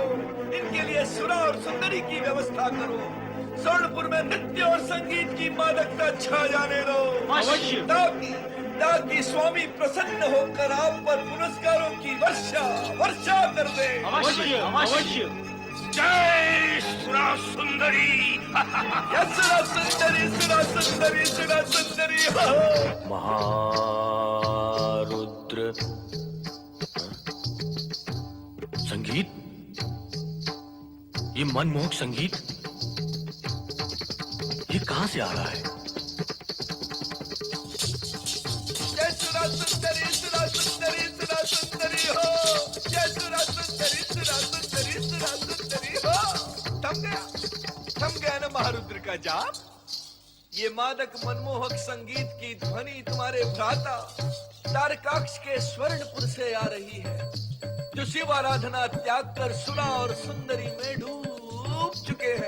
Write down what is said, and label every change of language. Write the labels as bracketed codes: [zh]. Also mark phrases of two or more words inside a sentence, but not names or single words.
[hi] इनके लिए सुरा और सुंदरी की व्यवस्था करो। स्वर्णपुर में नृत्य और संगीत की मादकता छा जाने दो। अवश्य। ताकि स्वामी प्रसन्न होकर आप पर पुरस्कारों की वर्षा कर दे। अवश्य अवश्य। जय सुरा सुंदरी। सुरा सुंदरी सुरा सुंदरी सुरा सुंदरी हो। महारुद्र संगीत, ये मनमोहक संगीत ये कहां से आ रहा है? जय सुरा सुंदरी सुरा सुंदरी सुरा सुंदरी हो। जय सुरा सुंदरी सुरा सुंदरी सुरा सुंदरी हो। थम गया ना महारुद्र का जाप? ये मादक मनमोहक संगीत की ध्वनि तुम्हारे भ्राता तारकाक्ष के स्वर्णपुर से आ रही है, जो शिव आराधना त्याग कर सुरा और सुंदरी में डूब चुके हैं।